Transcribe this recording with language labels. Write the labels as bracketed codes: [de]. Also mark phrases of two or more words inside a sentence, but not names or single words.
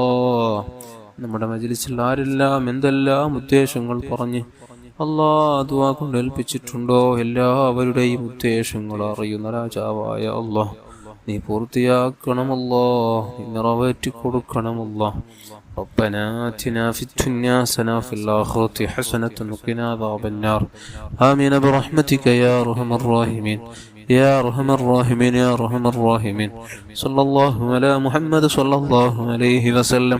[ml] നമ്മുടെ മജ്‌ലിസിൽ ആരെല്ലാം എന്തെല്ലാം ഉദ്ദേശങ്ങൾ പറഞ്ഞ് ദുആ കൊണ്ട് ഏൽപ്പിച്ചിട്ടുണ്ടോ, എല്ലാവരുടെയും ഉദ്ദേശങ്ങൾ അറിയുന്ന രാജാവായ അല്ലാഹ് നീ പൂർത്തിയാക്കണമല്ലോ, നീ നിറവേറ്റി കൊടുക്കണമല്ലോ. [ar] ربنا آتنا في الدنيا حسنة وفي الآخرة حسنة وقنا عذاب النار. آمين برحمتك يا أرحم الراحمين يا أرحم الراحمين يا أرحم الراحمين. صلى الله على محمد صلى الله عليه وسلم.